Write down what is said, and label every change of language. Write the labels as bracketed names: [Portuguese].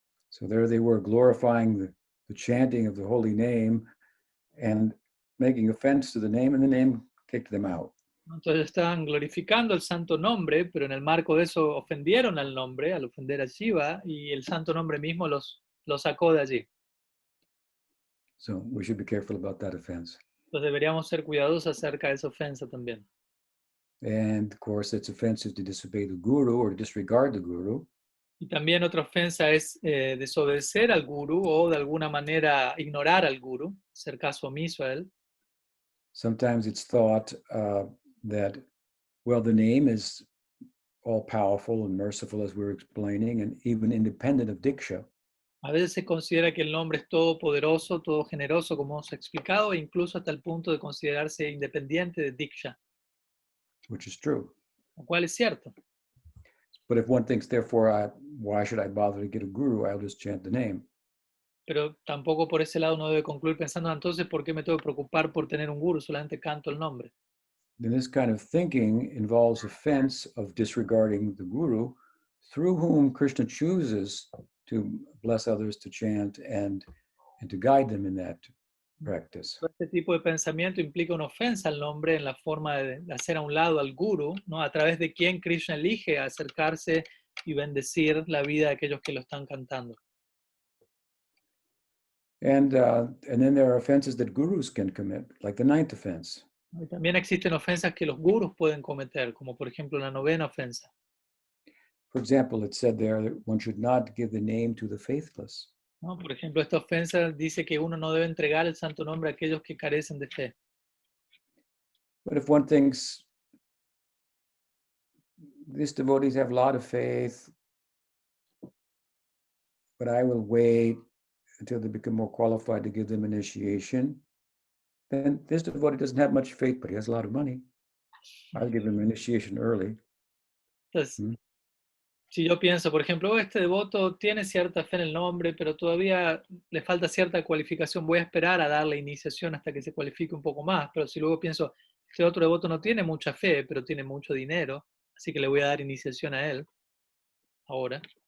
[English] So there they were glorifying the chanting of the holy name and making offense to the name, and the name kicked them out. [Spanish] Entonces estaban glorificando el santo nombre, pero en el marco de eso ofendieron al nombre, al ofender a Shiva, y el santo nombre mismo los sacó de allí. [English] So we should be careful about that offense. [Spanish] Entonces deberíamos ser cuidadosos acerca de esa ofensa también. [English] And of course, it's offensive to disobey the guru or to disregard the guru. [Spanish] Y también otra ofensa es desobedecer al guru o de alguna manera ignorar al guru, hacer caso omiso a él. [English] Sometimes it's thought that, well, the name is all powerful and merciful, as we were explaining, and even independent of Diksha. [Spanish] A veces se considera que el nombre es todopoderoso, todo generoso, como hemos explicado, e incluso hasta el punto de considerarse independiente de Diksha. [English] Which is true. [Spanish] Lo cual es cierto. [English] But if one thinks, therefore, why should I bother to get a guru? I'll just chant the name. [Spanish] Pero tampoco por ese lado uno debe concluir pensando, entonces, ¿por qué me tengo que preocupar por tener un guru? Solamente canto el nombre. [English] Then this kind of thinking involves offense of disregarding the guru, through whom Krishna chooses to bless others, to chant, and to guide them in that practice. [Spanish] Este tipo de pensamiento implica una ofensa al nombre en la forma de hacer a un lado al guru, ¿no? A través de quien Krishna elige acercarse y bendecir la vida de aquellos que lo están cantando. [English] And then there are offenses that gurus can commit, like the ninth offense. [Spanish] Y también existen ofensas que los gurus pueden cometer, como por ejemplo la novena ofensa. [English] For example, it said there that one should not give the name to the faithless. [Spanish] ¿no? Por ejemplo, esta ofensa dice que uno no debe entregar el santo nombre a aquellos que carecen de fe. [English] But if one thinks these devotees have a lot of faith, but I will wait until they become more qualified to give them initiation, then this devotee doesn't have much faith, but he has a lot of money. I'll give him initiation early. [Spanish] Entonces, si yo pienso, por ejemplo, "Oh, este devoto tiene cierta fe en el nombre, pero todavía le falta cierta cualificación, voy a esperar a darle iniciación hasta que se cualifique un poco más", pero si luego pienso, este otro devoto no tiene mucha fe, pero tiene mucho dinero, así que le voy a dar iniciación a él ahora.